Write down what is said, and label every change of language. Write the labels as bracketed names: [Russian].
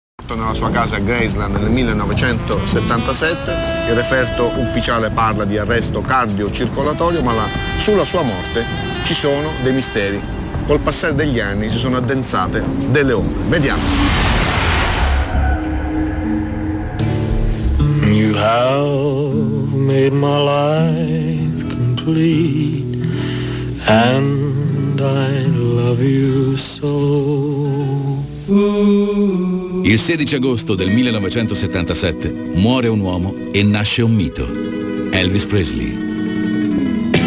[Italian] Nella sua casa a Graceland nel 1977, il referto ufficiale parla di arresto cardiocircolatorio, ma sulla sua morte ci sono dei misteri. Col passare degli anni si sono addensate delle ombre. Vediamo. [English] You have made my life complete, and I love you so. [Italian] Il 16 agosto del 1977 muore un uomo e nasce un mito, Elvis Presley.